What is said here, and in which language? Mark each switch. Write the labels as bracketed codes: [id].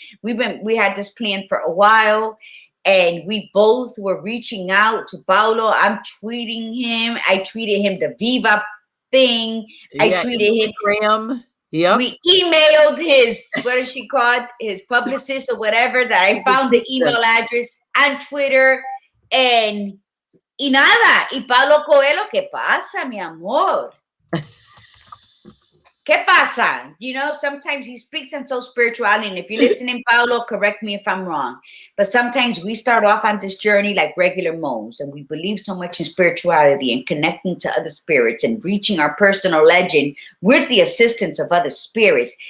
[en] We had this plan for a while. And we both were reaching out to Paulo. I'm tweeting him. I tweeted him the Viva thing. I tweeted Instagram. Him. Yep. We emailed his, what is she called? His publicist or whatever, that I found the email address on Twitter. [es] Y nada. Y Paulo Coelho, ¿qué pasa, mi amor? ¿Qué pasa? [en] Sometimes he speaks in so spiritual, and if you're listening, Paulo, correct me if I'm wrong. But sometimes we start off on this journey like regular moles, and we believe so much in spirituality and connecting to other spirits and reaching our personal legend with the assistance of other spirits.